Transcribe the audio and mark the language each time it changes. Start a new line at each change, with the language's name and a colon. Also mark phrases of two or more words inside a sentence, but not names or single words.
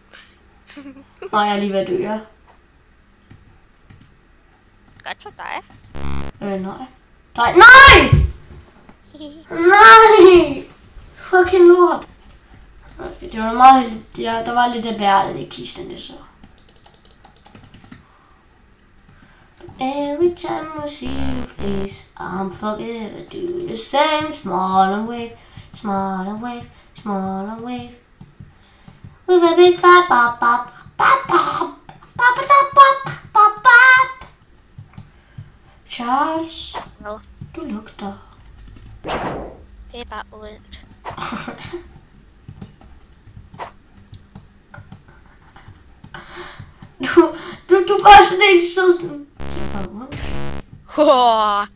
Danish: Nej, jeg er lige ved at dø, ja. Godt for dig. Nej. Nej! Nej! Fucking lort. Okay, det var meget... Ja, der var lidt af bærlet i kisten, så.
English: Every time I see your face, I'm forever doing the same. Smaller wave, smaller wave, smaller wave. With a big fat bop bop bop bop bop bop bop bop bop.
Danish: Charles, Hvad? du lugter. Det er bare ondt. Du er bare sådan en sådan. Det er bare ondt.